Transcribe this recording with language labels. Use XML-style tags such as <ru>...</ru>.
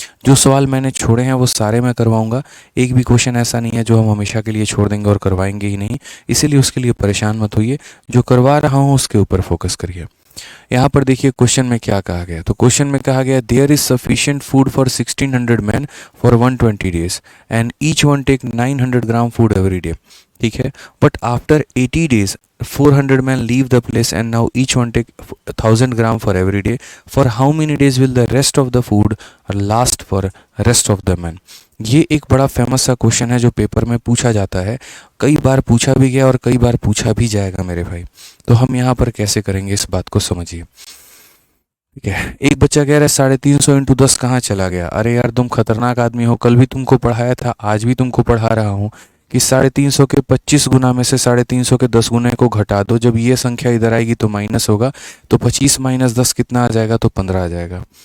<hi>जो सवाल मैंने छोड़े हैं वो सारे मैं करवाऊंगा, एक भी क्वेश्चन ऐसा नहीं है जो हम हमेशा के लिए छोड़ देंगे और करवाएंगे ही नहीं, इसीलिए उसके लिए परेशान मत होइए, जो करवा रहा हूँ उसके ऊपर फोकस करिए। यहाँ पर देखिए क्वेश्चन में क्या कहा गया,</hi> <en>तो क्वेश्चन में कहा गया there is sufficient food for 1600 man for 120 days and each one take 900 gram food every day.</en> <hi>ठीक है,</hi> <en>But after 80 days 400 men leave the place and now each one take 1000 gram for every day. For how many days will the rest of the food last for rest of the men?</en> <hi>ये एक बड़ा famous सा question है जो paper में पूछा जाता है, कई बार पूछा भी गया और कई बार पूछा भी जाएगा मेरे भाई। तो हम यहाँ पर कैसे करेंगे इस बात को समझिए। ठीक है। एक बच्चा कह रहा है 350 इंटू 10 कहाँ चला गया। अरे यार तुम खतरनाक आदमी हो, कल भी तुमको पढ़ाया था, आज भी तुमको पढ़ा रहा हूँ कि 350 के 25 गुना में से 350 के 10 गुने को घटा दो, जब ये संख्या इधर आएगी तो माइनस होगा, तो 25 माइनस 10 कितना आ जाएगा, तो 15 आ जाएगा।</hi>